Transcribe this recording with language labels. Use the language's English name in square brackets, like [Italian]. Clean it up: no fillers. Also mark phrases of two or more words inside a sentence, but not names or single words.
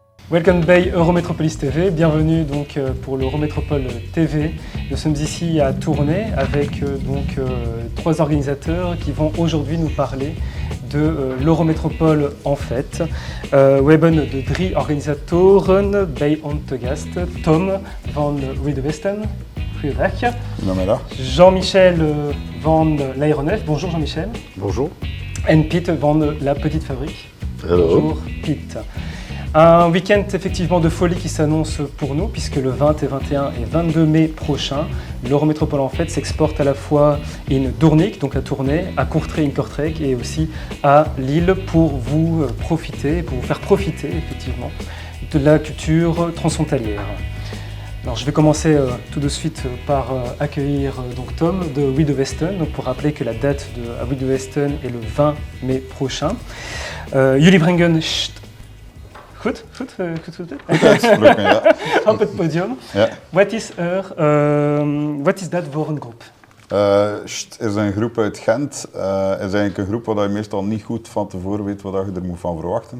[English] Welcome by Eurométropolis TV, [French] bienvenue donc pour l'Eurométropole TV. Nous sommes ici à Tournai avec trois organisateurs qui vont aujourd'hui nous parler de l'Eurométropole en fait. [Dutch] We hebben de drie organisatoren bij ons te gast. Tom van We The Westen, goeiedag. Goedemiddag. Jean-Michel van l'Aéronef, [French] bonjour Jean-Michel. Bonjour. [Dutch] En Piet van La Petite Fabrique. [English] Hello. [French] Bonjour Piet. Un week-end effectivement de folie qui s'annonce pour nous puisque le 20 et 21 et 22 mai prochain, l'Eurométropole en fait s'exporte à la fois in Doornik, donc à Tournai, à Courtrai in Kortrijk et aussi à Lille pour vous faire profiter effectivement de la culture transfrontalière. Alors, je vais commencer tout de suite par accueillir donc Tom de We The Westen, donc pour rappeler que la date de We The Westen est le 20 mai prochain. [Dutch] Jullie brengen Goed. Op het podium. Ja. Wat is dat voor een groep? SHT is een groep uit Gent. Is eigenlijk een groep waar je meestal niet goed van tevoren weet wat je er moet van verwachten.